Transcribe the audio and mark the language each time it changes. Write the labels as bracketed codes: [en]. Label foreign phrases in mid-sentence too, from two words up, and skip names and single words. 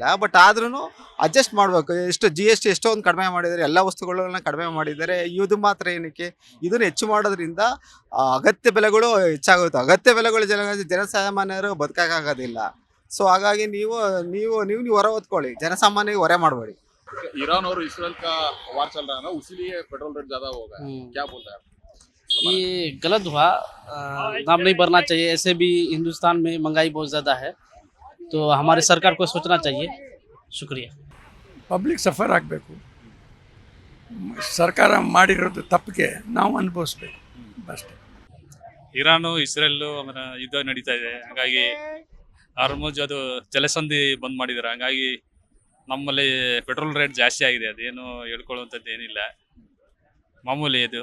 [kn] ಬಟ್ ಆದ್ರೂ ಅಡ್ಜಸ್ಟ್ ಮಾಡಬೇಕು. GST ಎಷ್ಟೊಂದು ಕಡಿಮೆ ಮಾಡಿದ್ದಾರೆ, ಎಲ್ಲ ವಸ್ತುಗಳನ್ನ ಕಡಿಮೆ ಮಾಡಿದ್ದಾರೆ. ಇದು ಮಾತ್ರ ಏನಕ್ಕೆ? ಇದನ್ನು ಹೆಚ್ಚು ಮಾಡೋದ್ರಿಂದ ಅಗತ್ಯ ಬೆಲೆಗಳು ಹೆಚ್ಚಾಗುತ್ತೆ. ಅಗತ್ಯ ಬೆಲೆಗಳು ಜನಸಾಮಾನ್ಯರು ಬದುಕಾಗೋದಿಲ್ಲ. ಸೊ ಹಾಗಾಗಿ ನೀವು ಹೊರ ಹೊತ್ಕೊಳ್ಳಿ, ಜನಸಾಮಾನ್ಯರಿಗೆ ಹೊರೆ ಮಾಡಬೇಡಿ. [hi] ईरान और इसराइल का वार चल रहा है ना, उसीलिए [en] petrol rate [hi] ज्यादा हो गया। क्या बोलते हैं? ये गलत हुआ, दाम नहीं बढ़ना चाहिए। ऐसे भी हिंदुस्तान में महंगाई बहुत ज़्यादा है, तो हमारे सरकार को सोचना चाहिए। शुक्रिया. [en] public suffer [kn] ಆಗಬೇಕು. ಸರ್ಕಾರ ಮಾಡಿರೋದು ತಪ್ಪಿಗೆ ನಾವು ಅನುಭವಿಸ್ಬೇಕು ಅಷ್ಟೇ. ಇರಾನು ಇಸ್ರೇಲು ಯುದ್ಧ ನಡೀತಾ ಇದೆ, ಹಾಗಾಗಿ ಹಾರ್ಮುಜ್ ಅದು ಜಲಸಂಧಿ ಬಂದ್ ಮಾಡಿದ್ದಾರೆ. ಹಾಗಾಗಿ ನಮ್ಮಲ್ಲಿ [en] petrol rate [kn] ಜಾಸ್ತಿ ಆಗಿದೆ. ಅದೇನು ಹೇಳ್ಕೊಳ್ಳುವಂಥದ್ದು ಏನಿಲ್ಲ, ಮಾಮೂಲಿ ಇದು.